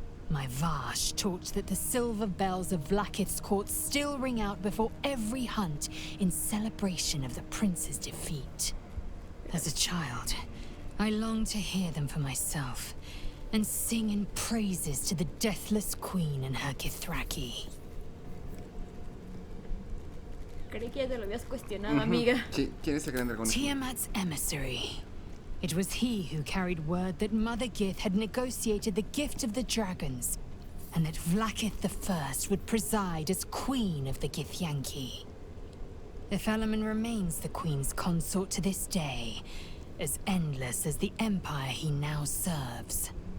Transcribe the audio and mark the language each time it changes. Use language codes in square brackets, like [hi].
[en] My Vash taught that the silver bells of Vlaakith's court still ring out before every hunt in celebration of the prince's defeat. As a child, I longed to hear them for myself and sing in praises to the deathless queen and her Kithraki. [es] Creí que ya te lo habías cuestionado, amiga. Sí, ¿quién es el gran dragón? [en] Tiamat's emissary. It was he who carried word that Mother Gith had negotiated the gift of the dragons, and that Vlaakith I would preside as Queen of the Githyanki. The Felaman remains the Queen's consort to this day, as endless as the empire he now serves.